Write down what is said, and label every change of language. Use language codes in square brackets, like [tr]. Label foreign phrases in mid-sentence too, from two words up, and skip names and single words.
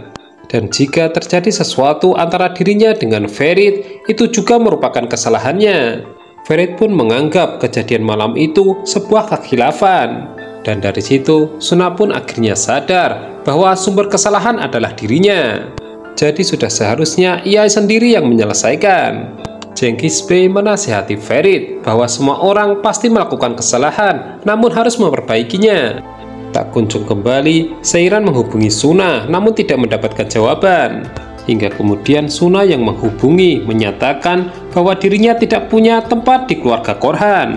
[id] Dan jika terjadi sesuatu antara dirinya dengan Ferit, itu juga merupakan kesalahannya. Ferit pun menganggap kejadian malam itu sebuah kekhilafan. Dan dari situ, Suna pun akhirnya sadar bahwa sumber kesalahan adalah dirinya. Jadi sudah seharusnya ia sendiri yang menyelesaikan. Cengiz-Bey menasihati Ferit bahwa semua orang pasti melakukan kesalahan, namun harus memperbaikinya. Tak kunjung kembali, Seiran menghubungi Suna namun tidak mendapatkan jawaban. Hingga kemudian Suna yang menghubungi menyatakan bahwa dirinya tidak punya tempat di keluarga Korhan.